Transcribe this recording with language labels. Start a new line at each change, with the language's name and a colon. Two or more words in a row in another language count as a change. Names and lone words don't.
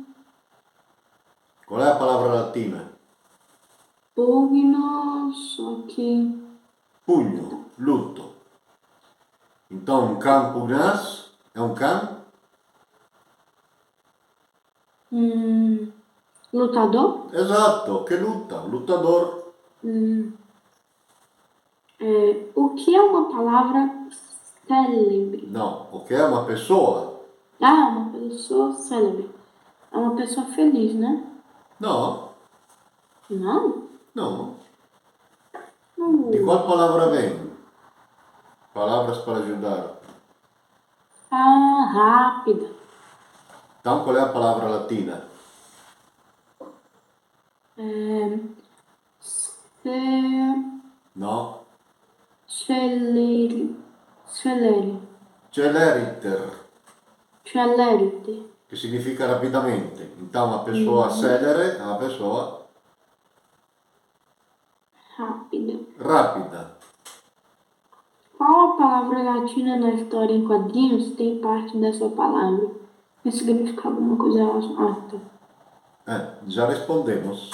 Portuguese: Qual é a palavra latina? pugnos, só que Pugno, luto. Então, um cão pugnace é um cão? lutador.
Italian: Esatto, che luta, un lutador.
Portuguese: O que é uma palavra célebre?
Italian: No, o che è una pessoa.
Portuguese: Ah, uma pessoa célebre. É uma pessoa feliz, né? No, Não?
Italian: no. Di qual
Portuguese: palavra vem? Palavras para ajudar. Ah, rápida. Então, qual é a palavra latina? No. Celeri. Celeriter, Celerite.
Italian: che significa rapidamente.
Portuguese: Então, a pessoa celere
Italian: è una pessoa
Portuguese: Rápida.
Italian: rapida.
Portuguese: Qual a palavra latina na história em quadrinhos tem parte dessa palavra? Que significa alguma coisa relacionada. Já respondemos.